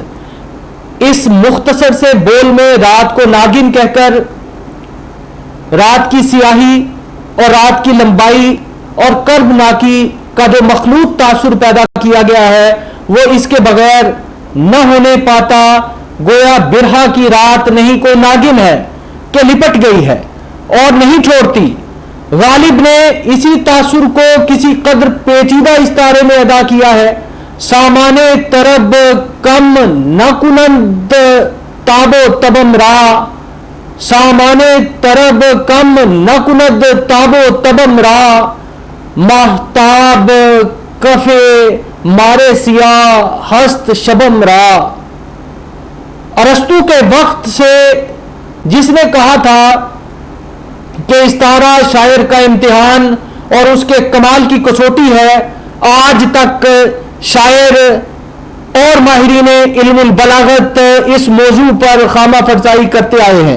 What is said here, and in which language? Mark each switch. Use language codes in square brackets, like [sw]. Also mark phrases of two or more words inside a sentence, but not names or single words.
[ur] اس مختصر سے بول میں رات کو ناگن کہہ کر رات کی سیاہی اور رات کی لمبائی اور کربناکی کا جو مخلوط تاثر پیدا کیا گیا ہے وہ اس کے بغیر نہ ہونے پاتا۔ گویا برہا کی رات نہیں کوئی ناگن ہے کہ لپٹ گئی ہے اور نہیں چھوڑتی۔ غالب نے اسی تاثر کو کسی قدر پیچیدہ استعارے میں ادا کیا ہے۔ [fa] سامان طرب کم نہ کنند تاب و تبم را، سامان طرب کم نہ کند تاب و تبم را، ماہتاب کفے مارے سیاہ ہست شبم را۔ [ur] ارسطو کے وقت سے جس نے کہا تھا کہ استعارہ شاعر کا امتحان اور اس کے کمال کی کسوٹی ہے، آج تک شاعر اور ماہرین علم البلاغت اس موضوع پر خامہ فرزائی کرتے آئے ہیں۔